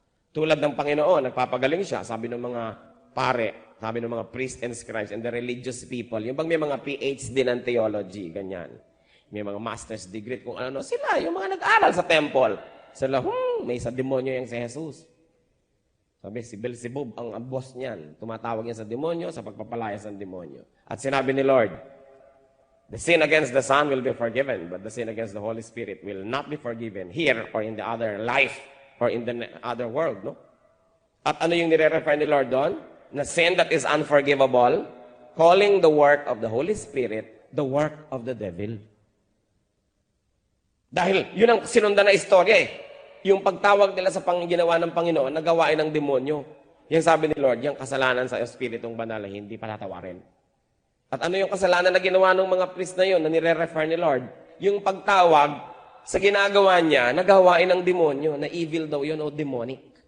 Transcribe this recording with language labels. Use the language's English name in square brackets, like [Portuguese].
[Filipino] Tulad ng Panginoon, nagpapagaling siya, sabi ng mga pare, sabi ng mga [English] priests and scribes and the religious people, [Filipino] yung bang may mga PhD ng theology, ganyan. May mga master's degree, kung ano, sila, yung mga nag-aral sa temple. Sila, may sa demonyo yung si Jesus. Sabi, si Beelzebub ang boss niyan. Tumatawag niya sa demonyo, sa pagpapalayas ng demonyo. At sinabi ni Lord, [English] the sin against the Son will be forgiven, but the sin against the Holy Spirit will not be forgiven here or in the other life or in the other world. No? [Filipino] At ano yung nire-refer ni Lord doon? Na [English] sin that is unforgivable, calling the work of the Holy Spirit the work of the devil. [Filipino] Dahil yun ang sinundan na istorya Yung pagtawag nila sa ginawa ng Panginoon, nagawain ng demonyo. Yung sabi ni Lord, yung kasalanan sa Espiritong Banal ay hindi patatawarin. At ano yung kasalanan na ginawa ng mga priest na yun, na nire-refer ni Lord? Yung pagtawag sa ginagawa niya, nagawain ng demonyo, na evil daw yun o demonic.